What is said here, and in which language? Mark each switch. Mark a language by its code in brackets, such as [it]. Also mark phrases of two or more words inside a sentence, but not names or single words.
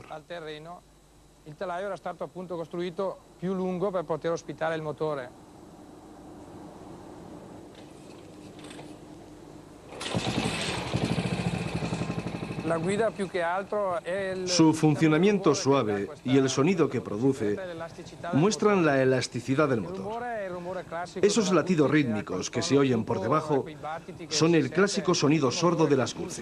[it] Il telaio era stato appunto costruito più lungo per poter ospitare il motore. [es] Su funcionamiento suave y el sonido que produce muestran la elasticidad del motor. Esos latidos rítmicos que se oyen por debajo son el clásico sonido sordo de las Guzzi.